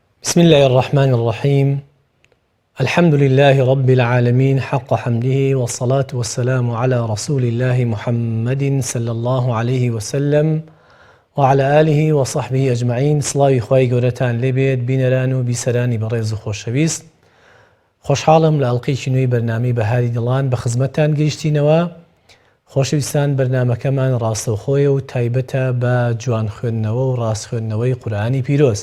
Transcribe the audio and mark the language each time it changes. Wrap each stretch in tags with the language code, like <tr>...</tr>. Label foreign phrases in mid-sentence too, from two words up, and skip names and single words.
<ar>بسم الله الرحمن الرحيم. الحمد لله رب العالمين حق حمده والصلاة والسلام على رسول الله محمد صلى الله عليه وسلم وعلى آله وصحبه أجمعين.</ar> <ckb>صلاوی خوای گەورەتان لێبێت بینەران و بیسەرانی بەڕێز و خۆشەویست. خۆشحاڵم لە ئەڵقەیەکی نوێی بەرنامەی بەهاری دڵان بە خزمەتتان گەیشتینەوە. خۆشەویستان، بەرنامەکەمان ڕاستەوخۆیە و تایبەتە بە جوان خوێندنەوە و ڕاست خوێندنەوەی قورئانی پیرۆز.</ckb>